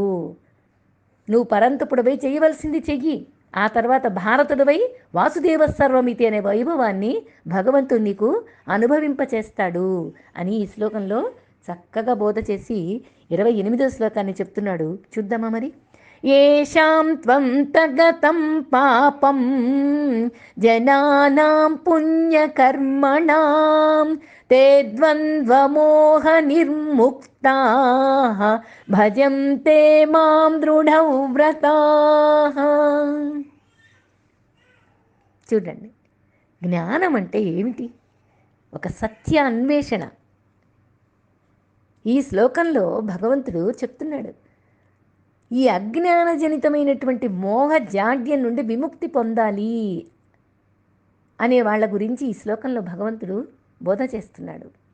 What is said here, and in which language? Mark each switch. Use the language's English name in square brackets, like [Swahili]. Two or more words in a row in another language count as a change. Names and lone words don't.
[Telugu] నువ్వు పరంతపుడవై చేయవలసింది చెయ్యి. ఆ తర్వాత భారతుడవై వాసుదేవ సర్వమితి అనే వైభవాన్ని భగవంతుడు నీకు అనుభవింపచేస్తాడు అని ఈ శ్లోకంలో చక్కగా బోధ చేసి 28వ శ్లోకాన్ని చెప్తున్నాడు. చూద్దామా మరి. [Sanskrit] येषां त्वं तगतं पापं जनानां पुण्यकर्मणां ते द्वन्द्वमोहनिर्मुक्ताः भजन्ते मां దృఢౌ వ్రతాః. [Telugu] చూడండి, జ్ఞానం అంటే ఏమిటి? ఒక సత్య అన్వేషణ. ఈ శ్లోకంలో భగవంతుడు చెప్తున్నాడు, ఈ అజ్ఞానజనితమైనటువంటి మోహ జాడ్యం నుండి విముక్తి పొందాలి అనే వాళ్ళ గురించి ఈ శ్లోకంలో భగవంతుడు బోధ చేస్తున్నాడు.